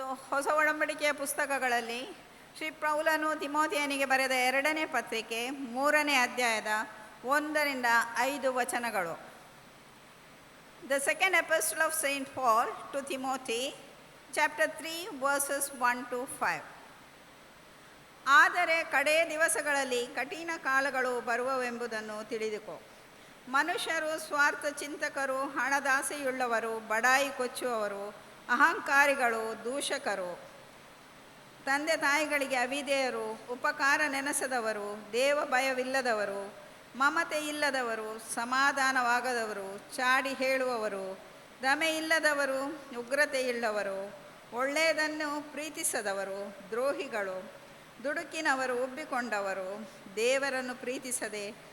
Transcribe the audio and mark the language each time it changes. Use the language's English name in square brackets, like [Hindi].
[Kannada] ಹೊಸ ಒಡಂಬಡಿಕೆಯ ಪುಸ್ತಕಗಳಲ್ಲಿ ಶ್ರೀ ಪೌಲನು ತಿಮೋಥೆಯನಿಗೆ ಬರೆದ 2ನೇ ಪತ್ರಿಕೆ 3ನೇ ಅಧ್ಯಾಯದ 1ರಿಂದ 5 ವಚನಗಳು. [English] The second epistle of Saint Paul to Timothy, chapter 3, verses 1 to 5. [Kannada] ಆದರೆ ಕಡೇ ದಿವಸಗಳಲ್ಲಿ ಕಠಿಣ ಕಾಲಗಳು ಬರುವವೆಂಬುದನ್ನು ತಿಳಿದುಕೋ. ಮನುಷ್ಯರು ಸ್ವಾರ್ಥ ಚಿಂತಕರು, ಹಣದಾಸೆಯುಳ್ಳವರು, ಬಡಾಯಿ ಕೊಚ್ಚುವವರು, ಅಹಂಕಾರಿಗಳು, ದೂಷಕರು, ತಂದೆ ತಾಯಿಗಳಿಗೆ ಅವಿಧೇಯರು, ಉಪಕಾರ ನೆನೆಸದವರು, ದೇವ ಭಯವಿಲ್ಲದವರು, ಮಮತೆ ಇಲ್ಲದವರು, ಸಮಾಧಾನವಾಗದವರು, ಚಾಡಿ ಹೇಳುವವರು, ದಮೆ ಇಲ್ಲದವರು, ಉಗ್ರತೆ ಇಲ್ಲವರು, ಒಳ್ಳೆಯದನ್ನು ಪ್ರೀತಿಸದವರು, ದ್ರೋಹಿಗಳು, ದುಡುಕಿನವರು, ಉಬ್ಬಿಕೊಂಡವರು, ದೇವರನ್ನು ಪ್ರೀತಿಸದೆ